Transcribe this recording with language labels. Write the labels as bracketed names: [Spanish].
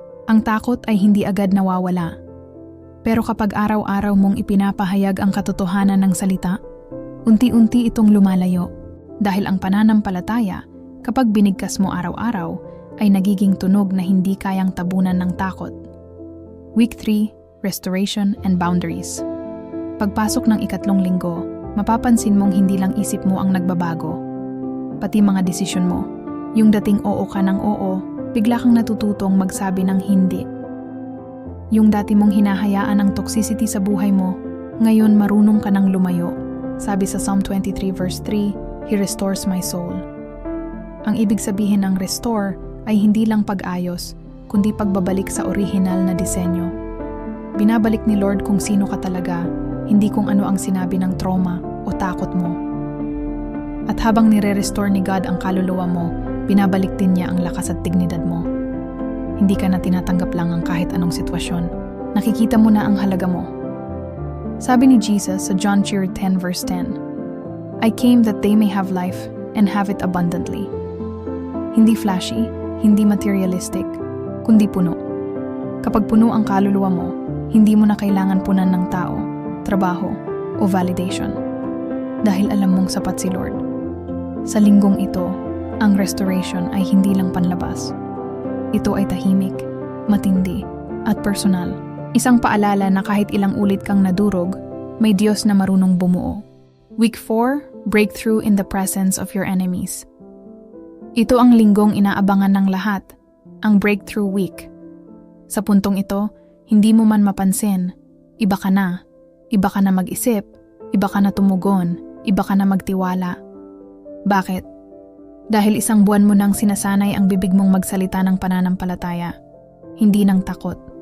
[Filipino] Ang takot ay hindi agad nawawala. Pero kapag araw-araw mong ipinapahayag ang katotohanan ng salita, unti-unti itong lumalayo dahil ang pananampalataya, kapag binigkas mo araw-araw, ay nagiging tunog na hindi kayang tabunan ng takot. [English] Week 3, Restoration and Boundaries. [Filipino] Pagpasok ng 3 linggo, mapapansin mong hindi lang isip mo ang nagbabago, pati mga desisyon mo. Yung dating oo ka ng oo, bigla kang natututong magsabi ng hindi. Yung dati mong hinahayaan ang toxicity sa buhay mo, ngayon marunong ka ng lumayo. Sabi sa [English] Psalm 23 verse 3, He restores my soul. [Filipino] Ang ibig sabihin ng restore ay hindi lang pag-ayos, kundi pagbabalik sa orihinal na disenyo. Binabalik ni Lord kung sino ka talaga, hindi kung ano ang sinabi ng trauma o takot mo. At habang nire-restore ni God ang kaluluwa mo, binabalik din niya ang lakas at dignidad mo. Hindi ka na tinatanggap lang ang kahit anong sitwasyon. Nakikita mo na ang halaga mo. Sabi ni Jesus sa [English] John 10 verse 10, I came that they may have life and have it abundantly. [Filipino] Hindi flashy, hindi materialistic, kundi puno. Kapag puno ang kaluluwa mo, hindi mo na kailangan punan ng tao, trabaho, o validation. Dahil alam mong sapat si Lord. Sa linggong ito, ang restoration ay hindi lang panlabas. Ito ay tahimik, matindi, at personal. Isang paalala na kahit ilang ulit kang nadurog, may Diyos na marunong bumuo. [English] Week 4, Breakthrough in the Presence of Your Enemies. [Filipino] Ito ang linggong inaabangan ng lahat, ang Breakthrough Week. Sa puntong ito, hindi mo man mapansin, iba ka na. Iba ka na mag-isip, iba ka na tumugon, iba ka na magtiwala. Bakit? Dahil isang buwan mo nang sinasanay ang bibig mong magsalita ng pananampalataya, hindi ng takot.